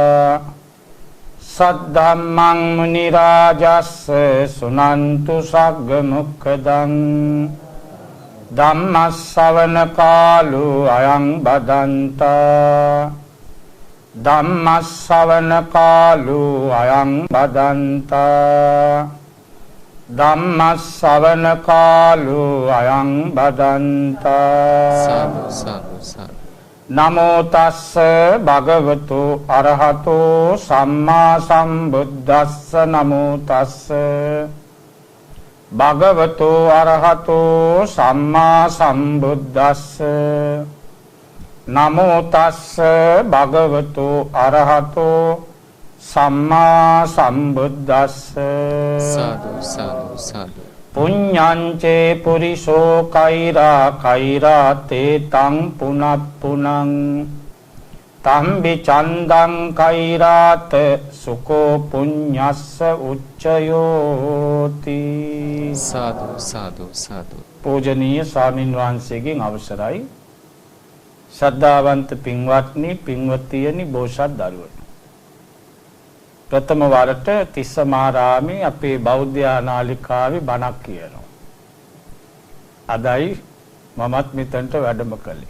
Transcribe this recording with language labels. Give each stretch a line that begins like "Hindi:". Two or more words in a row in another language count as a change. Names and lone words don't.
Pali: सद्धम्मं मुनिराजस्स सुनन्तु सग्गमुखदं धम्मश्रवण कालो अयं बदन्ता धम्मश्रवण कालो अयं बदन्ता धम्मश्रवण कालो अयं बदन्ता साधु साधु साधु नमो तस्स भगवतो अरहतो सम्मा सम्बुद्धस्स नमो तस्स भगवतो अरहतो सम्मा सम्बुद्धस्स नमो तस्स भगवतो अरहतो सम्मा सम्बुद्धस्स साधु साधु साधु पुण्यंचे पुरिसो कैरा कैरा ते तं पुनः पुनः तं विचंदं कैरात सुको पुण्यस्स उच्चयोति साधु साधु साधु
Sinhala: पूजनीय स्वामीන් වහන්සේගෙන් අවසරයි ශ්‍රද්ධාවන්ත පින්වත්නි පින්වතියනි බෝසත් දරුවනි ප්‍රථම වරට තිස්සමාරාමේ අපේ බෞද්ධ නාලිකාවේ බණක් කියනවා. අදයි මමත් මෙතනට වැඩම කළේ.